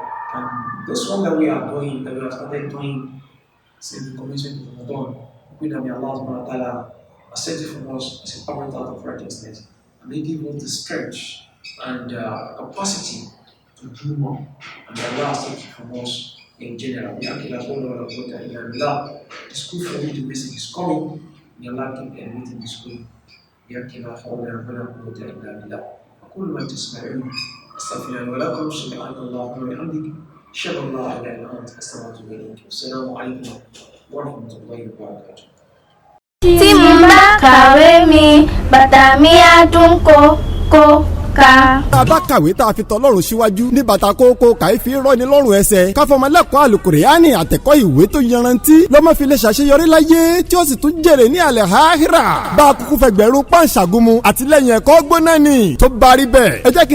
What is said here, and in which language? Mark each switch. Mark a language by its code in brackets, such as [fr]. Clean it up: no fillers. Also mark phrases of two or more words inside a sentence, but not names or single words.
[en] And this one that we are doing, that we have started doing since the commencement of Ramadan, we pray that [ar] الله سبحانه وتعالى [en] accept it from us as a permanent act of righteousness, and they give us the strength and capacity to do more, and Allah accept it from us in general. The school for which the message is coming, may Allah keep elevating the school. [ar] أقول ما تسمعون أستغفر الله ولكم سبحانك اللهم وبحمدك أشهد أن لا إله إلا أنت أستغفرك إليك والسلام عليكم ورحمة الله وبركاته. [yo] Tí mo bá kàwé mi, bàtà mi á dún kó. ká. tá a bá kàwé tá a fi tọlọ́run síwájú ní bàtà kókó kàífi rọ́ni lọ́rùn ẹsẹ̀ káfọmọlẹ́kọ̀ọ́ àlùkùránì àtẹ̀kọ́ ìwé tó yanrantí lọ́mọ fi lè ṣàṣeyọrí láyé tí ó sì tún jèrè ní àlẹ́ àhírà bá a kúkú fẹgbẹ̀rún pàǹṣàgùnmu àtìlẹ́yìn ẹ̀kọ́ gbóná ni tó bá rí bẹ́ẹ̀ ẹ jẹ́ kí